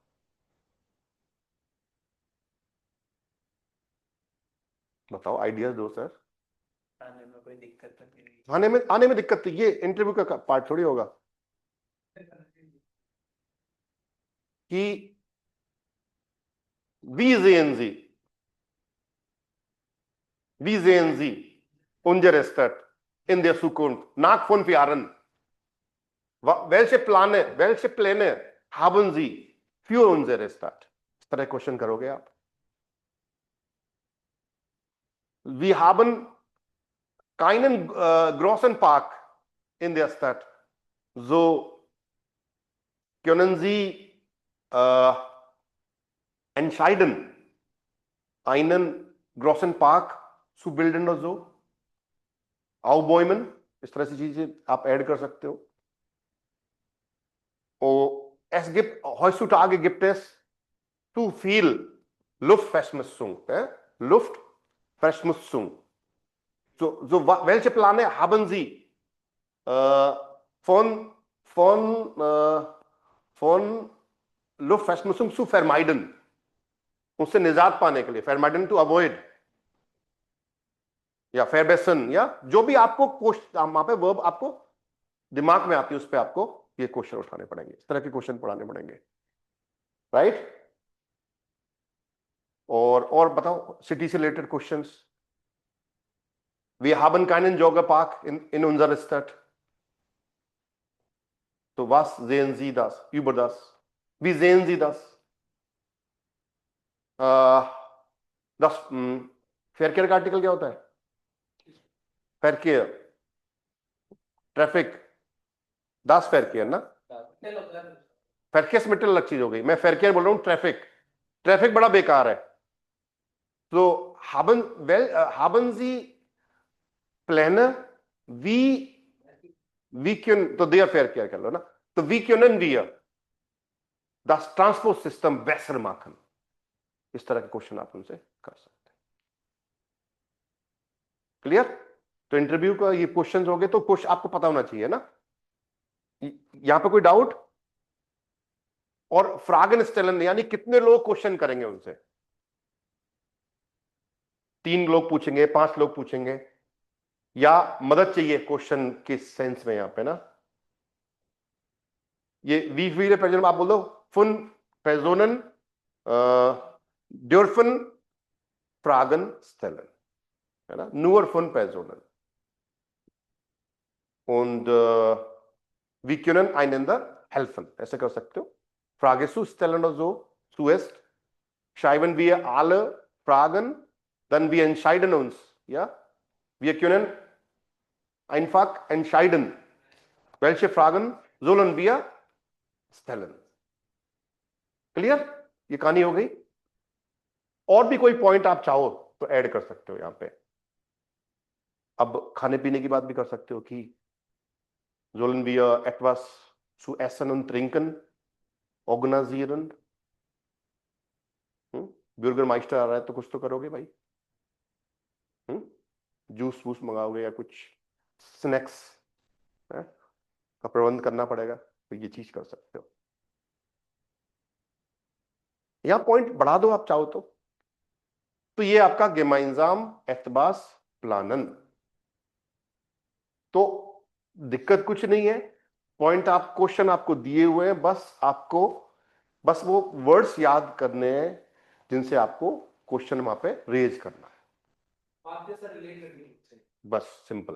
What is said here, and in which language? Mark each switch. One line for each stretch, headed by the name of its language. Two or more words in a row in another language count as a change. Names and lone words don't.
Hindi: बताओ, आइडियाज दो सर। आने में कोई दिक्कत तो नहीं आने में दिक्कत, ये इंटरव्यू का पार्ट थोड़ी होगा कि
German: wie sehen Sie, wie sehen Sie unsere Stadt in der Zukunft nach 5 Jahren? welche Pläne haben Sie für unsere Stadt?
Hindi: इस तरह क्वेश्चन करोगे आप।
German: Wir haben keinen großen Park in der Stadt. So können Sie entscheiden, einen großen Park zu bilden oder so? Aufbäumen,
Hindi: इस तरह से चीजें आप ऐड कर सकते हो।
German: Heutzutage gibt es zu viel Luftverschmutzung. Luftverschmutzung. Welche Pläne haben Sie von, von Luftverschmutzung zu vermeiden?
Hindi: उससे निजात पाने के लिए,
English: vermeiden to avoid,
Hindi: या फेरबेसन, या जो भी आपको वहां पे वर्ब आपको दिमाग में आती है उस पर आपको ये क्वेश्चन उठाने पड़ेंगे, इस तरह के क्वेश्चन पढ़ाने पड़ेंगे, राइट। और बताओ सिटी से रिलेटेड क्वेश्चंस।
German: Wir haben keinen Joggerpark in unserer Stadt. तो was sehen Sie das über das? Wie sehen Sie das?
Hindi: das फेयर केयर का आर्टिकल क्या होता है? फेयर केयर, ट्रैफिक,
German: das Verkehr
Hindi: ना, फेयर केयर मिट्टी अलग चीज हो गई, मैं फेयर केयर बोल रहा हूं, ट्रैफिक, ट्रैफिक बड़ा बेकार है।
German: तो haben Sie Pläne, wie können, तो der फेयर केयर
Hindi: कर लो ना, तो
German: wie können wir das Transportsystem besser machen?
Hindi: इस तरह के क्वेश्चन आप उनसे कर सकते हैं। क्लियर? तो इंटरव्यू का ये क्वेश्चंस हो गए, तो कुछ आपको पता होना चाहिए ना। यहां पे कोई डाउट? और
German: Fragen stellen
Hindi: यानी कितने लोग क्वेश्चन करेंगे उनसे? 3 लोग पूछेंगे, 5 लोग पूछेंगे, या मदद चाहिए क्वेश्चन के सेंस में यहां पे ना।
German: ये wie viele Personen
Hindi: आप बोल दो,
German: fünf Personen dürfen Fragen stellen,
Hindi: है ना,
German: nur 5 Personen und wir können einander helfen,
Hindi: ऐसे कर सकते हो।
German: Frage zu stellen oder so, zuerst schreiben wir alle Fragen, dann wir entscheiden uns, ja, wir können einfach entscheiden, welche Fragen sollen wir stellen।
Hindi: क्लियर? ये कहानी हो गई। और भी कोई पॉइंट आप चाहो तो ऐड कर सकते हो यहां पे। अब खाने पीने की बात भी कर सकते हो कि
German: sollen wir etwas zu essen und trinken organisieren?
Hindi: बर्गर माइस्टर आ रहा है तो कुछ तो करोगे भाई, जूस वूस मंगाओगे या कुछ स्नैक्स का प्रबंध करना पड़ेगा, तो ये चीज कर सकते हो। यहां पॉइंट बढ़ा दो आप चाहो तो ये आपका
German: gemeinsam etwas planen।
Hindi: तो दिक्कत कुछ नहीं है, पॉइंट आप, क्वेश्चन आपको दिए हुए हैं, बस वो वर्ड्स याद करने हैं जिनसे आपको क्वेश्चन वहां पे रेज करना है, आपके सर रिलेट करनी है। बस सिंपल।